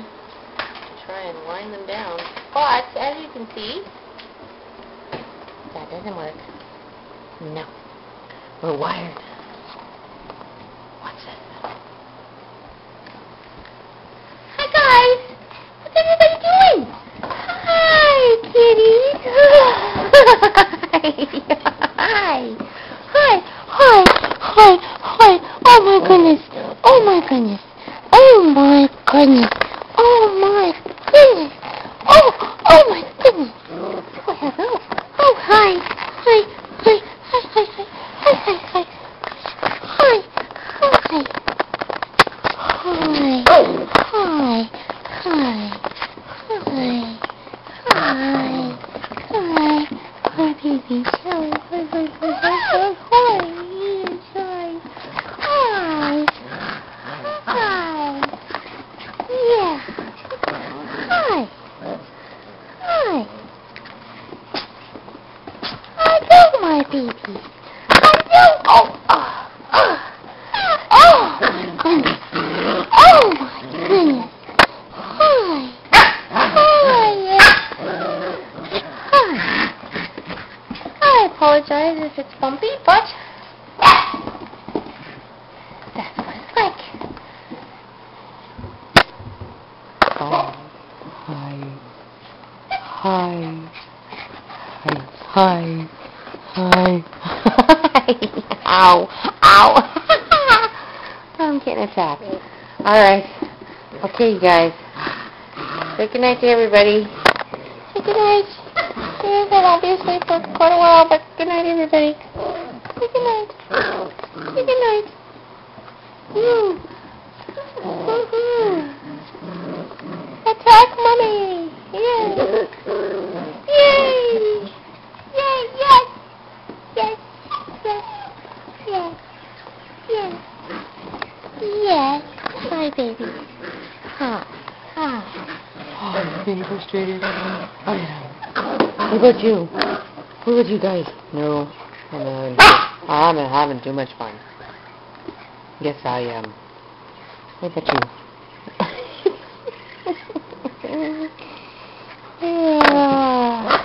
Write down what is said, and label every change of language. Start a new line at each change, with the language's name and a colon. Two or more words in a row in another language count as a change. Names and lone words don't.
English: Try and wind them down. But as you can see, that doesn't work. No. We're wired. What's this? Hi guys! What's everybody doing? Hi, kitties! Hi! Hi! Hi! Hi! Hi! Oh my goodness! Oh my goodness! Oh my goodness! Oh my goodness! Oh! Oh my goodness! Oh, hello! Oh, hi! Hi! Hi! Hi! Hi! Hi! Hi! Hi! Hi! Hi! Hi! Hi! Hi! Hi! Hi! Hi! Hi, baby! Hi! Hi! Hi! Hi! Hi! Hi! Hi! Yeah! Hi! Hi! Hello, my baby! Hello! Oh! Oh my goodness! Oh my goodness! Hi! Hi! Hi! I apologize if it's bumpy, but that's what it's like. Oh, hi. Hi. Hi. Hi. Ow. Ow. I'm getting attacked. Alright. Okay, you guys. Say goodnight to everybody. Say goodnight. Yes, I won't be asleep for quite a while, but goodnight, everybody. Say goodnight. Say goodnight. Woo. Woohoo. Attack Mommy. Yay. Yay. Yay, yes. Yes. Yes. Yes. Yes. Yes. Hi, baby. Hi. Hi. Oh, I'm getting frustrated. Oh, yeah. What about you? What about you guys? No. I'm having too much fun. Yes, I am. What about you? Yeah.